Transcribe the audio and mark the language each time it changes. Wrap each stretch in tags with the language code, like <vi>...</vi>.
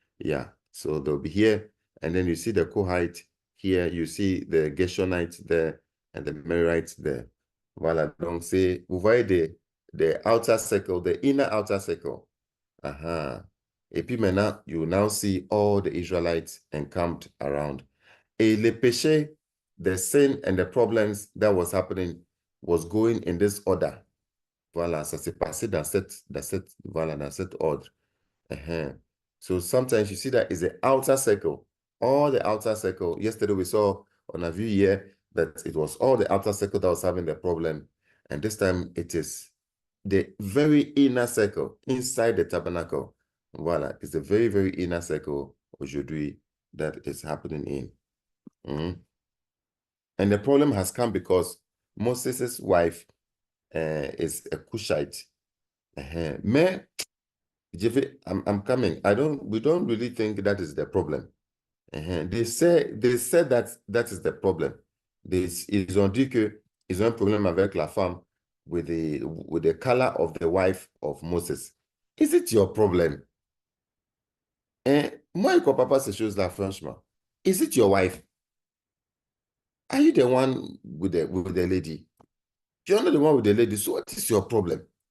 <en>Yeah, so they'll be here. And then you see the Kohite here, you see the Gershonites there, and the Merarites there.</en> <fr>Voilà, donc c'est, vous voyez</fr> <en>the outer circle, the inner outer circle.</en> <fr>Et puis maintenant,</fr> <en>you now see all the Israelites encamped around.</en> <fr>Et le péché,</fr> <en>the sin and the problems that was happening was going in this order.</en> <fr>Voilà, ça s'est passé dans cet ordre.</fr> <en>So sometimes you see that is the outer circle, all the outer circle. Yesterday we saw on a view here that it was all the outer circle that was having the problem. And this time it is the very inner circle inside the tabernacle. Voilà, it's the very, very inner circle aujourd'hui that is happening in. And the problem has come because Moses' wife is a Cushite. Mais, I'm coming. We don't really think that is the problem. They said that is the problem.</en> <fr>Ils ont dit que ils ont un problème avec la femme</fr> <en>with the color of the wife of Moses. Is it your problem?</en> <fr>Moi, je ne comprends pas ces choses-là, franchement.</fr> <en>Is it your wife? Are you the one with the lady? You're not the one with the lady, so what is your problem?</en>